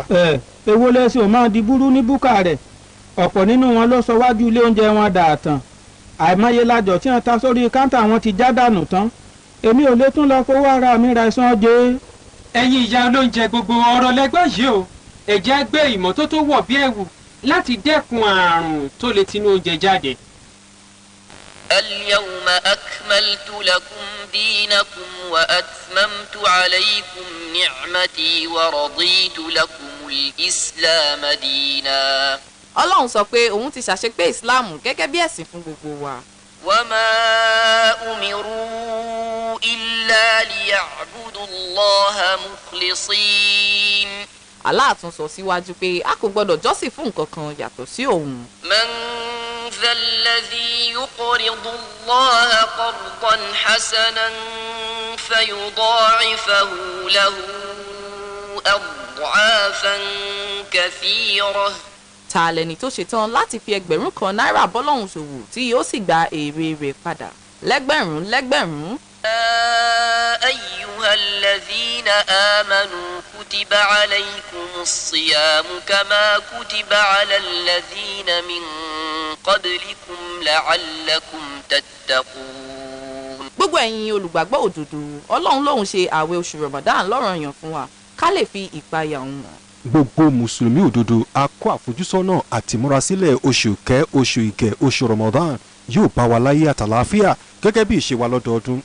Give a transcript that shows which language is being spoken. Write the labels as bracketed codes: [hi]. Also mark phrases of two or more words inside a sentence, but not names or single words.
[yo] Èwo lẹ́sìn ò máa di búrú ní búkà rẹ̀. Ọ̀pọ̀ nínú wọn ló sọ wájú ilé oúnjẹ wọn dààtàn. Àìmọye lájọ tí wọ́n ta sórí káńtà wọn ti já dànù tán. Èmi ò lè tún lọ fowó ara mi ra ẹ̀sán ọjẹ́. Ẹ̀yin ìyá olóúnjẹ gbogbo ọ̀rọ̀ lẹ́gbẹ́ yìí o. Ẹ jẹ́ gbé ìmọ́tótó wọ̀ bí ẹ̀wù láti dẹ́kun àrùn tó lè tinú oúnjẹ jáde. [ar] اليوم أكملت لكم دينكم وأتممت عليكم نعمتي ورضيت لكم الإسلام دينا. [yo] Ọlọ́run sọ pé òun ti ṣàṣepé Islam gẹ́gẹ́ bí ẹ̀sìn fún gbogbo wa. [ar] وما أمروا إلا ليعبدوا الله مخلصين. [yo] Allah tún sọ síwájú pé a kò gbọdọ̀ jọ́sìn fún nǹkan kan yàtọ̀ sí òun. [ar] من ذا الذي يقرض الله قرضا حسنا فيضاعفه له أضعافا كثيرة. [yo] Ta lẹni tó ṣetán láti fi ẹgbẹ̀rún kan náírà bọ́lọ́hun ṣòwò tí yóò sì gba èrè rẹ̀ padà lẹ́gbẹ̀rún. [ar] أيها الذين آمنوا كتب عليكم الصيام كما كتب على الذين من قبلكم لعلكم تتقون. [yo] Gbogbo ẹ̀yin olùgbàgbọ́ òdodo, Ọlọ́run lòun ṣe ààwẹ̀ oṣù Ramadan lọ́ranyàn fún wa ká lè fi ìpayà òun hàn. Gbogbo mùsùlùmí òdodo a kó àfojúsọ́nà àti múrasílẹ̀ oṣù kẹ́ oṣù ìkẹ́ oṣù Ramadan yóò bá wa láyé àtàlàáfíà gẹ́gẹ́ bí ìṣe wa lọ́dọọdún.